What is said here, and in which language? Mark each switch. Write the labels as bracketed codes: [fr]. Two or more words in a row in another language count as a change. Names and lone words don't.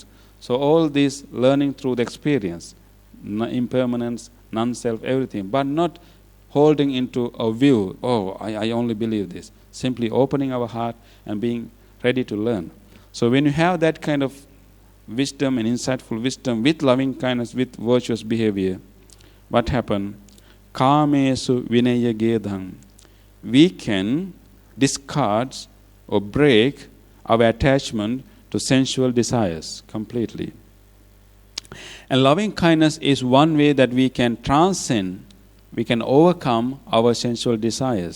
[en] So all this learning through the experience, impermanence, non-self, everything, but not holding into a view, I only believe this. Simply opening our heart and being ready to learn. So when you have that kind of wisdom and insightful wisdom with loving kindness, with virtuous behavior, what happens? [pi] Kamesu vinaya gedhang. [en] We can discard or break our attachment to sensual desires completely. And loving kindness is one way that we can transcend, we can overcome our sensual desires.